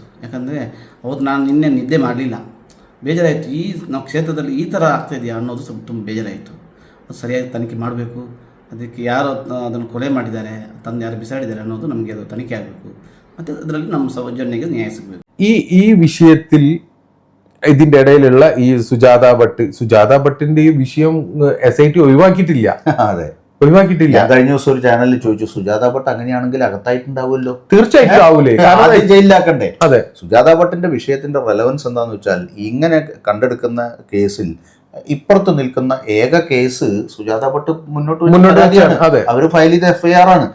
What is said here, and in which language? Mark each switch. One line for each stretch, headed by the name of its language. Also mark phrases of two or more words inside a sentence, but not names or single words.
Kannada: ಯಾಕಂದರೆ ಅವತ್ತು ನಾನು ನಿನ್ನೆ ನಿದ್ದೆ ಮಾಡಲಿಲ್ಲ, ಬೇಜಾರಾಯಿತು. ನಾವು ಕ್ಷೇತ್ರದಲ್ಲಿ ಈ ಥರ ಆಗ್ತಾಯಿದೆಯಾ ಅನ್ನೋದು ಸ್ವಲ್ಪ ತುಂಬ ಬೇಜಾರಾಯಿತು. ಅದು ಸರಿಯಾಗಿ ತನಿಖೆ ಮಾಡಬೇಕು. ಅದಕ್ಕೆ ಯಾರು ಅದನ್ನು ಕೊಲೆ ಮಾಡಿದ್ದಾರೆ, ತಂದು ಯಾರು ಬಿಸಾಡಿದ್ದಾರೆ ಅನ್ನೋದು ನಮಗೆ ಅದು ತನಿಖೆ ಆಗಬೇಕು. ಮತ್ತು ಅದರಲ್ಲಿ ನಮ್ಮ ಸೌಜನ್ಯಗೆ ನ್ಯಾಯ ಸಿಗಬೇಕು.
Malayalam: ഈ വിഷയത്തിൽ ഇതിന്റെ ഇടയിലുള്ള ഈ സുജാത ഭട്ടിന്റെ ഈ വിഷയം SIT ഒഴിവാക്കിയിട്ടില്ല. അതെ, ഒഴിവാക്കിയിട്ടില്ല. കഴിഞ്ഞ ദിവസം ഒരു ചാനലിൽ ചോദിച്ചു, സുജാത ഭട്ട് അങ്ങനെയാണെങ്കിൽ അകത്തായിട്ടുണ്ടാവുമല്ലോ. തീർച്ചയായിട്ടും ആവൂലേ, ജയിലിലാക്കണ്ടേ? അതെ. സുജാത ഭട്ടിന്റെ വിഷയത്തിന്റെ റെലവൻസ് എന്താന്ന് വെച്ചാൽ, ഇങ്ങനെ കണ്ടെടുക്കുന്ന കേസിൽ ഇപ്പുറത്ത് നിൽക്കുന്ന ഏക കേസ് സുജാത ഭട്ട് മുന്നോട്ട് അവര് ഫയൽ ചെയ്ത FIR ആണ്.